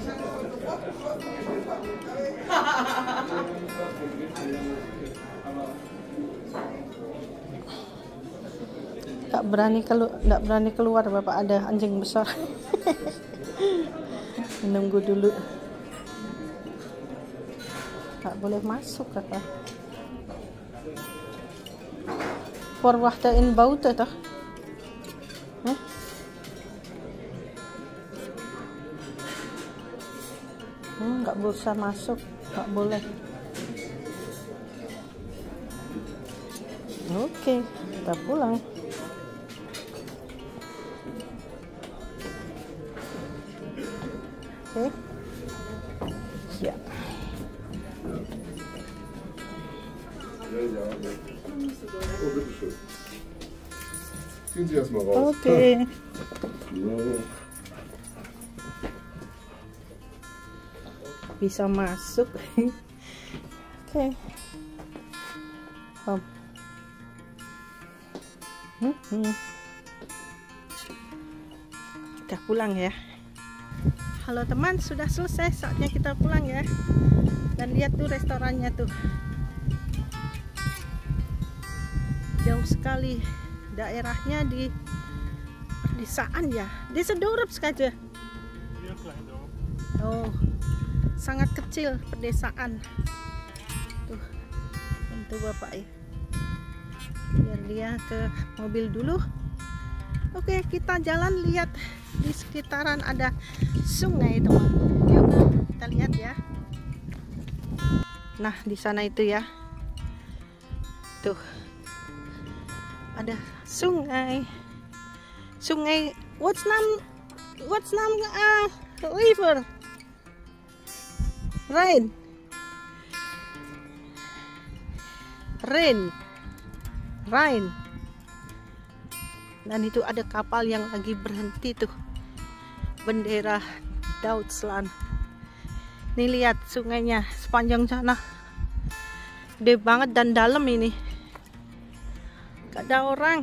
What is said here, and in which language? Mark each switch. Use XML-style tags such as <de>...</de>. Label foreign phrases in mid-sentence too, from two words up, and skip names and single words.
<id>Nggak berani keluar, Bapak, ada anjing besar. Menunggu dulu. Nggak boleh masuk kata.</id> <nl>Verwachten in Bouten toch?</nl> <id>Nggak bisa masuk, nggak boleh. Oke, kita pulang. Oke. Ya.</id> <de>Oh, bitteschön. Ziehen Sie erstmal raus.</de> <id>Oke. So. Bisa masuk. Oke. Kita pulang ya. Halo teman, sudah selesai, saatnya kita pulang ya. Dan lihat tuh restorannya tuh, jauh sekali. Daerahnya di Pedesaan ya.</id> <nl>Deze dorp schatje. Heel klein dorp.</nl> <id>Oh, sangat kecil pedesaan. Tuh, untuk bapak ya. Biar dia ke mobil dulu. Oke, kita jalan lihat di sekitaran ada sungai teman. Yuk, kita lihat ya. Nah, di sana itu ya. Tuh. Ada sungai. Sungai,</id> <en>what's name river? Rhine.</en> <id>Dan itu ada kapal yang lagi berhenti tuh. Bendera Duitsland. Nih lihat sungainya sepanjang sana. Gede banget dan dalam ini. Gak ada orang.</id>